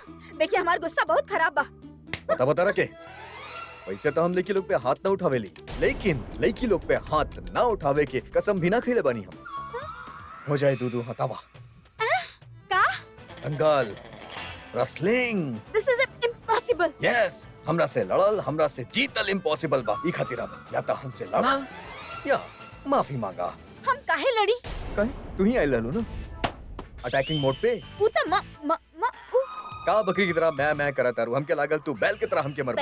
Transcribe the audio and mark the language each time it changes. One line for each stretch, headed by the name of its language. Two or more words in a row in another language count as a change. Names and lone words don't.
Bhojpuri: देखिए हमार गुस्सा बहुत खराब बा। बता रखे। वैसे तो हम लड़की लोग पे हाथ ना उठावेली, लेकिन लड़की लोग पे हाथ ना उठावे के कसम भी ना खिले बानी हम। हो जाए दूधू हतावा। का? दंगल, रेसलिंग।
English: This is impossible.
Bhojpuri: यस, हमरा से लड़ल, हमरा से जीतल इम्पॉसिबल बा। ई खातिर अब या तो हमसे लड़ा या माफी मांगा। हम काहे लड़ी? कहे तू ही आइल रहलू ना
English: attacking mode
Bhojpuri: पे। ऊ त म म म ऊ का बकरी की तरह मैं करा तारू। हमके लागल तू बैल की तरह हमके मरबू।